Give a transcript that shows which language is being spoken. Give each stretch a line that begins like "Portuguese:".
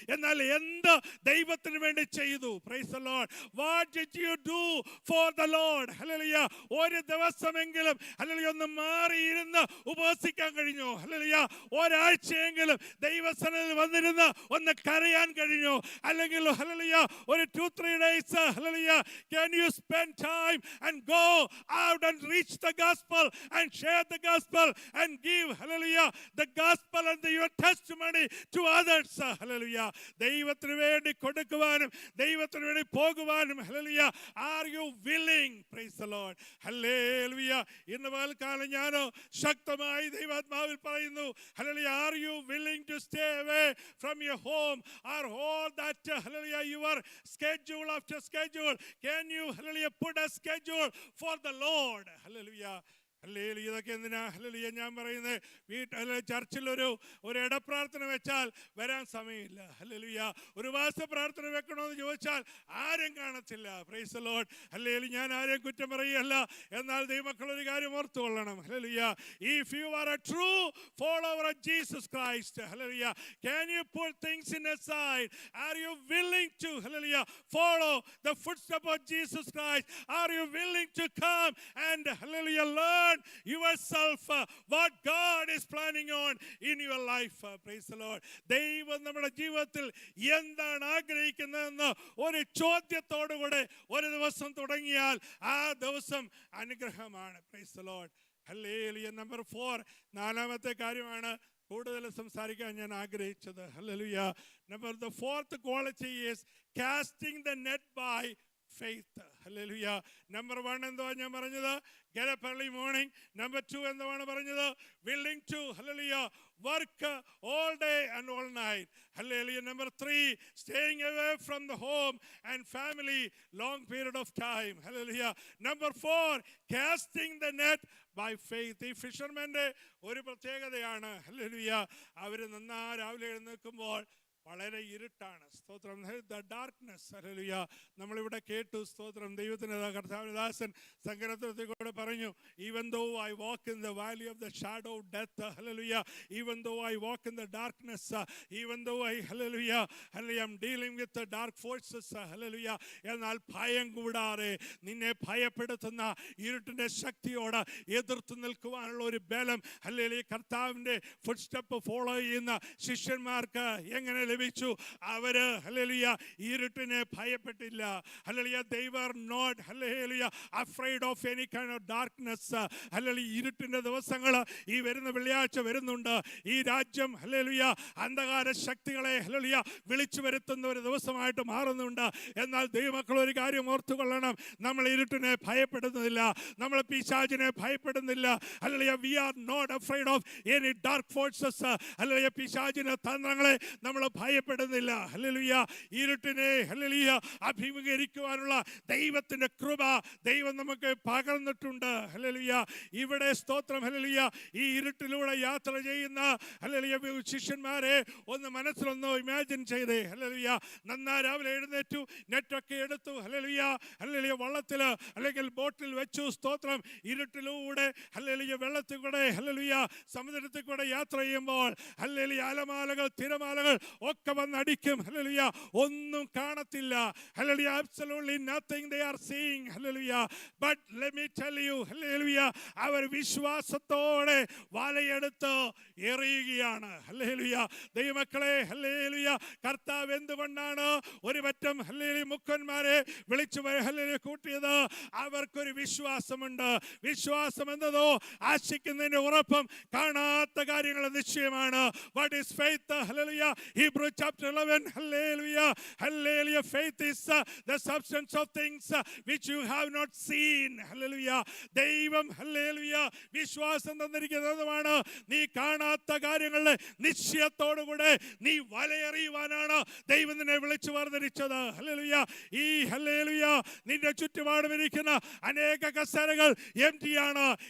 Malayalam: എന്നാൽ എന്ത് ദൈവത്തിന് വേണ്ടി ചെയ്തു? Praise the Lord.
English: What did you do for the Lord? Hallelujah.
Malayalam: ഒരു ദിവസമെങ്കിലും ഹല്ലേലൂയ ഒന്ന് മാറിയിരുന്ന് ഉപവസിക്കാൻ കഴിഞ്ഞോ? ഹല്ലേലൂയ. ഒരാഴ്ചയെങ്കിലും ദൈവസന്നിധിയിൽ വന്നിരുന്ന് ഒന്ന് കരയാൻ കഴിഞ്ഞോ? അല്ലെങ്കിൽ ഹല്ലേലൂയ ഒരു 2-3
English: days hallelujah can you spend time and go out and reach the gospel and share the gospel and give hallelujah the gospel and your testimony to others? Hallelujah.
Malayalam: ദൈവത്തിന് വേണ്ടി കൊടുക്കുവാനും ദൈവത്തിന് വേണ്ടി പോകുവാനും hallelujah
English: are you willing? Praise the Lord. Hallelujah.
Malayalam: ഇന്ന് പകൽക്കാലം ഞാൻ ശക്തമായി ദൈവാത്മാവിൽ പറയുന്നു,
English: hallelujah, are you willing to stay away from your home or all that hallelujah your schedule after schedule? Can you hallelujah put a schedule for the Lord? Hallelujah. Hallelujah.
Malayalam: ഇതൊക്കെ എന്തിനാ hallelujah ഞാൻ പറയുന്നത്? വീട്ടിൽ ചർച്ചിൽ ഒരു ഇടപ്രാർത്ഥന വെച്ചാൽ വരാൻ സമയമില്ല. ഹല്ലേലൂയ. ഒരു ഉപവാസ പ്രാർത്ഥന വെക്കണമെന്ന് ചോദിച്ചാൽ ആരും കാണത്തില്ല. Praise the Lord. ഹല്ലേലൂയ. ഞാൻ ആരെയും കുറ്റം പറയുകയല്ല. എന്നാൽ ദൈവമക്കൾ ഒരു കാര്യം ഓർത്തുകൊള്ളണം. Hallelujah.
English: If you are a true follower of Jesus Christ, hallelujah, can you put things in aside? Are you willing to hallelujah follow the footsteps of Jesus Christ? Are you willing to come and hallelujah learn yourself what God is planning on in your life? Praise the Lord.
Malayalam: ദൈവം നമ്മുടെ ജീവിതത്തിൽ എന്താണ് ആഗ്രഹിക്കുന്നതെന്ന് ഒരു ചോദ്യത്തോടുകൂടെ ഒരു ദിവസം തുടങ്ങിയാൽ ആ ദിവസം അനുഗ്രഹമാണ്.
English: Praise the Lord.
Malayalam: Hallelujah. Number 4, നാലാമത്തെ കാര്യമാണ് കൂടുതൽ സംസാരിക്കാൻ ഞാൻ ആഗ്രഹിച്ചത്. Hallelujah.
English: The fourth quality is casting the net by faith. Hallelujah. Number 1
Malayalam: എന്തുവാ ഞാൻ പറഞ്ഞത്?
English: Get up early morning. Number 2
Malayalam: എന്തുവാണ് പറഞ്ഞത്?
English: Willing to hallelujah work all day and all night. Hallelujah. Number 3, staying away from the home and family long period of time. Hallelujah. Number 4, casting the net by faith.
Malayalam: ഈ ഫിഷർമാൻ്റെ ഒരു പ്രത്യേകതയാണ്. Hallelujah. അവർ നന്നാ രാവിലെ എഴുന്നേൽക്കുമ്പോൾ വളരെ ഇരുട്ടാണ്. സ്തോത്രം. The darkness. ഹല്ലേലൂയ. നമ്മളിവിടെ കേട്ടു. സ്തോത്രം. ദൈവത്തിന് കർത്താവിദാസൻ സങ്കീർത്തനത്തിൽ കൂടെ പറഞ്ഞു,
English: even though I walk in the valley of the shadow of death, hallelujah, even though I walk in the darkness, even though I hallelujah am dealing with the dark forces, hallelujah,
Malayalam: എന്നാൽ ഭയം കൂടാതെ നിന്നെ ഭയപ്പെടുത്തുന്ന ഇരുട്ടിന്റെ ശക്തിയോട് എതിർത്ത് നിൽക്കുവാനുള്ള ഒരു ബലം hallelujah കർത്താവിന്റെ ഫുട് സ്റ്റെപ്പ് ഫോളോ ചെയ്യുന്ന ശിഷ്യന്മാർക്ക് എങ്ങനെ ലഭിച്ചു? അവര് ഹല്ലേലൂയ ഇരുട്ടിനെ ഭയപ്പെട്ടില്ല. Hallelujah.
English: they were not hallelujah afraid of any kind of darkness. Hallelujah.
Malayalam: ഇരുട്ടിന്റെ ദിവസങ്ങൾ ഈ വരുന്ന വെള്ളിയാഴ്ച വരുന്നുണ്ട്. ഈ രാജ്യം ഹല്ലേലൂയ അന്ധകാര ശക്തികളെ ഹല്ലേലൂയ വിളിച്ചു വരുത്തുന്ന ഒരു ദിവസമായിട്ട് മാറുന്നുണ്ട്. എന്നാൽ ദൈവമക്കൾ ഒരു കാര്യം ഓർത്തുകൊള്ളണം, നമ്മൾ ഇരുട്ടിനെ ഭയപ്പെടുന്നില്ല, നമ്മൾ പിശാചിനെ ഭയപ്പെടുന്നില്ല. Hallelujah.
English: we are not afraid of any dark forces. ഹല്ലേലൂയ.
Malayalam: പിശാചിന്റെ തന്ത്രങ്ങളെ നമ്മൾ ഭയപ്പെടുന്നില്ല. ഹല്ലേലൂയ. ഇരുട്ടിനെ ഹല്ലേലൂയ അഭിമുഖീകരിക്കുവാനുള്ള ദൈവത്തിന്റെ കൃപ ദൈവം നമുക്ക് പകർന്നിട്ടുണ്ട്. ഹല്ലേലൂയ. ഇവിടെ സ്തോത്രം. ഹല്ലേലൂയ. ഈ ഇരുട്ടിലൂടെ യാത്ര ചെയ്യുന്ന ഹല്ലേലൂയ ശിഷ്യന്മാരെ ഒന്ന് മനസ്സിലൊന്ന് ഇമാജിൻ ചെയ്തേ. ഹല്ലേലൂയ. നന്നാ രാവിലെ എഴുന്നേറ്റു, നെറ്റൊക്കെ എടുത്തു, ഹല്ലേലൂയ ഹല്ലേലൂയ വള്ളത്തിൽ അല്ലെങ്കിൽ ബോട്ടിൽ വെച്ചു. സ്തോത്രം. ഇരുട്ടിലൂടെ ഹല്ലേലൂയ വെള്ളത്തിൽ കൂടെ ഹല്ലേലൂയ സമുദ്രത്തിൽ കൂടെ യാത്ര ചെയ്യുമ്പോൾ ഹല്ലേലൂയ അലമാലകൾ തിരമാലകൾ ഒക്കെ വന്നടിക്കും. ഹല്ലേലൂയ. ഒന്നും കാണത്തില്ല. Hallelujah.
English: absolutely nothing they are seeing. hallelujah. But let me tell you, hallelujah,
Malayalam: അവർ വിശ്വാസത്തോടെ വലയെടുത്ത് എറിയുകയാണ്. ഹല്ലേലൂയ. ദൈവമക്കളെ ഹല്ലേലൂയ. കർത്താവ് എന്തുകൊണ്ടാണ് ഒരു പറ്റം ഹല്ലേലൂയ മുക്കന്മാരെ വിളിച്ചു ഹല്ലേലൂയ കൂട്ടിയത്? അവർക്കൊരു വിശ്വാസമുണ്ട്. വിശ്വാസം എന്നതോ ആശിക്കുന്നതിന്റെ ഉറപ്പും കാണാത്ത കാര്യങ്ങൾ നിശ്ചയമാണ്.
English: What is faith? Hallelujah. Hebrew chapter 11. Hallelujah. Hallelujah. Faith is the substance of things which you have not seen. Hallelujah.
Malayalam: ദൈവം ഹല്ലേലൂയ വിശ്വാസം തന്നിരിക്കുന്നതുമാണ്. നീ കാണാത്ത കാര്യങ്ങളുടെ നിശ്ചയത്തോടുകൂടെ നീ വലയെറിയുവാനാണ് ദൈവം നിന്നെ വിളിച്ചു വർദ്ധിച്ചത്. ഹല്ലേലൂയ. ഈ ഹല്ലേലൂയ നിന്റെ ചുറ്റുപാടും ഇരിക്കുന്ന അനേക കസേരകൾ എംറ്റിയാണ്.